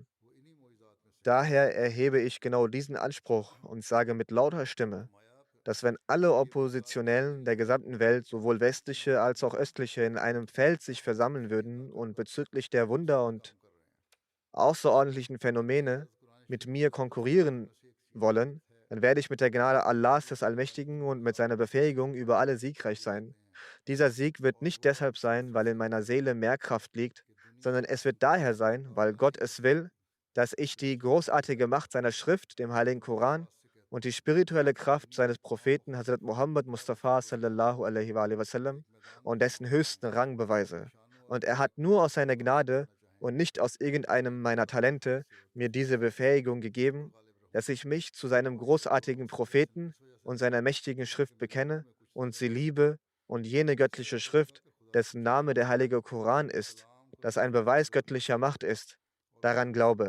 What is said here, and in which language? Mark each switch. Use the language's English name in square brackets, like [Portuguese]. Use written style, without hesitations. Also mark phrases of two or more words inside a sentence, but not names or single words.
[German] Daher erhebe ich genau diesen Anspruch und sage mit lauter Stimme, dass wenn alle Oppositionellen der gesamten Welt, sowohl westliche als auch östliche, in einem Feld sich versammeln würden und bezüglich der Wunder und außerordentlichen Phänomene mit mir konkurrieren wollen, dann werde ich mit der Gnade Allahs des Allmächtigen und mit seiner Befähigung über alle siegreich sein. Dieser Sieg wird nicht deshalb sein, weil in meiner Seele mehr Kraft liegt, sondern es wird daher sein, weil Gott es will, dass ich die großartige Macht seiner Schrift, dem Heiligen Koran, und die spirituelle Kraft seines Propheten Hazrat Muhammad Mustafa [Arabic] صلى الله عليه وآله وسلم [German] und dessen höchsten Rang beweise. Und er hat nur aus seiner Gnade und nicht aus irgendeinem meiner Talente mir diese Befähigung gegeben, dass ich mich zu seinem großartigen Propheten und seiner mächtigen Schrift bekenne und sie liebe und jene göttliche Schrift, dessen Name der heilige Koran ist, das ein Beweis göttlicher Macht ist, daran glaube.